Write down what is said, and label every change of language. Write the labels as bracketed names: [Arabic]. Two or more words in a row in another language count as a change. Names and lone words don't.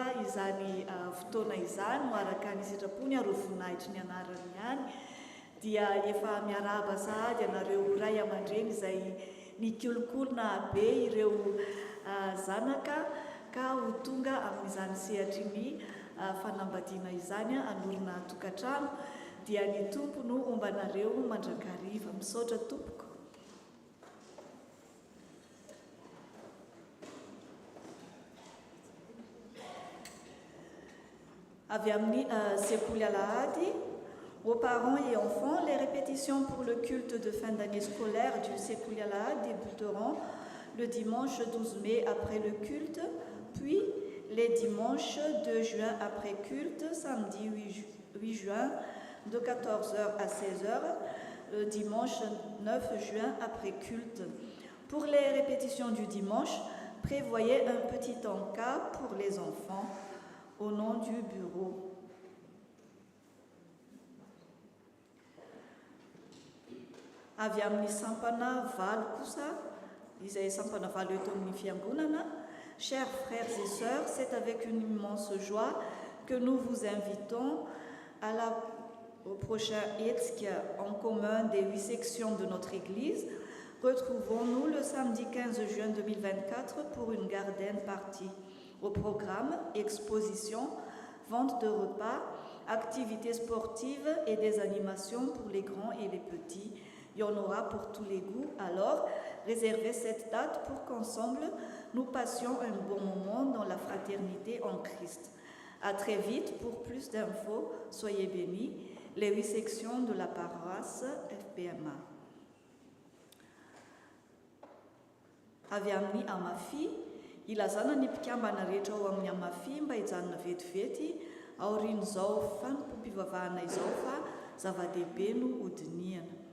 [Malagasy] izany fotoana izany ho araka ny sitrapony arovonahitry ny anarany ihany dia efa miarahaba sahady anareo ray aman-dreny izay nikolokolona be ireo zanaka ka ho tonga amin'izany sehatra ny fanambadiana izany anorona tokantrano dia ny tompo no ombanareo mandrakariva. Misaotra tompoko. Avy amin'ny sekoly alahady. [French] Aux parents et enfants, les répétitions pour le culte de fin d'année scolaire du Sekouli Alahad débuteront le dimanche 12 mai après le culte, puis les dimanches 2 juin après culte, samedi 8 juin de 14h à 16h, le dimanche 9 juin après culte. Pour les répétitions du dimanche, prévoyez un petit encas pour les enfants au nom du bureau. [Malagasy] Avy amin'ny sampana valo kosa, izay sampana valo eto amin'ny fiangonana. [French] Chers frères et sœurs, c'est avec une immense joie que nous vous invitons au prochain Etzkia en commun des 8 sections de notre Église. Retrouvons-nous le samedi 15 juin 2024 pour une garden party. Au programme, exposition, vente de repas, activités sportives et des animations pour les grands et les petits. Il y en aura pour tous les goûts. Alors, réservez cette date pour qu'ensemble, nous passions un bon moment dans la fraternité en Christ. À très vite. Pour plus d'infos, soyez bénis. Les 8 sections de la paroisse FPMA. [Malagasy] Avy amin'ny Amafi, ilazana ny mpikambana rehetra ao amin'ny Amafi mba hijanona vetivety aorian'izao fanompom-pivavahana izao fa zava-dehibe no hodiniana.